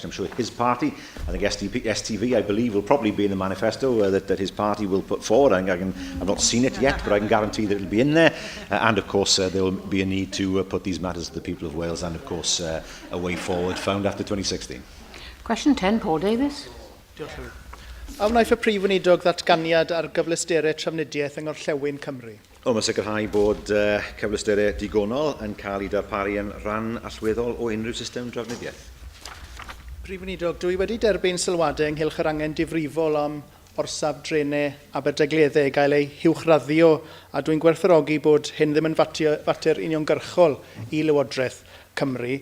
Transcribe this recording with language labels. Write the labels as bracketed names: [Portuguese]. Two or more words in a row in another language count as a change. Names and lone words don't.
[English] I'm sure his party, I think STV, I believe, will probably be in the manifesto that his party will put forward. I've not seen it yet, but I can guarantee that it will be in there. And of course, there will be a need to put these matters to the people of Wales, and of course, a way forward found after 2016. Question 10, Paul Davies. [Welsh] A wnaeth y Prif Weinidog ddatganiad ar gyfleusterau trafnidiaeth yng Ngorllewin Cymru? Mae sicrhau bod cyfleusterau digonol yn cael ei darparu yn rhan allweddol o unrhyw system drafnidiaeth. Prif Weinidog, dwi wedi derbyn sylwadau ynghylch yr angen difrifol am orsaf drenau Aberdegleddau gael ei hiwchraddio, a dwi'n gwerthfawrogi bod hyn ddim yn fater uniongyrchol i Lywodraeth Cymru.